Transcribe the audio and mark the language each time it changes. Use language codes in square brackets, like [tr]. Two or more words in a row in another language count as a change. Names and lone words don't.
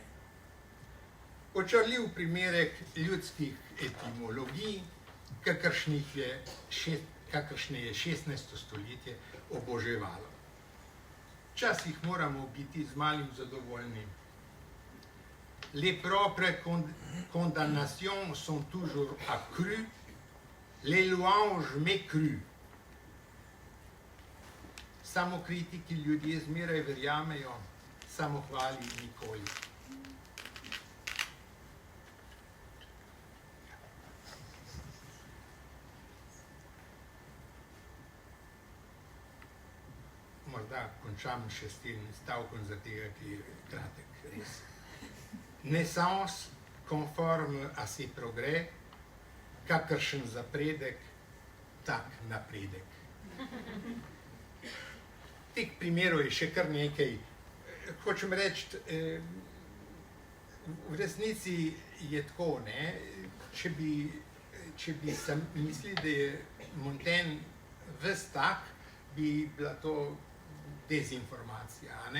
[sl] Očarljiv primerek ljudskih etimologij, kakršne je 16. stoletje oboževalo. Včasih moramo biti z malim zadovoljni. [fr] Les propres condamnations sont toujours accrues, les louanges mécrues. [sl] Samokritiki ljudje zmeraj verjamejo, samohvali nikoli. Morda končam še s tem stavkom za tega, ki je kratek, res. [fr] Naissance conforme à ses progrès, [sl] kakršen zapredek, tak napredek. Teh primerov je še kar nekaj. Hočem reči, v resnici je tako, ne? Če bi sem mislili, da je Montaigne ves tak, bi bila to dezinformacija, ne?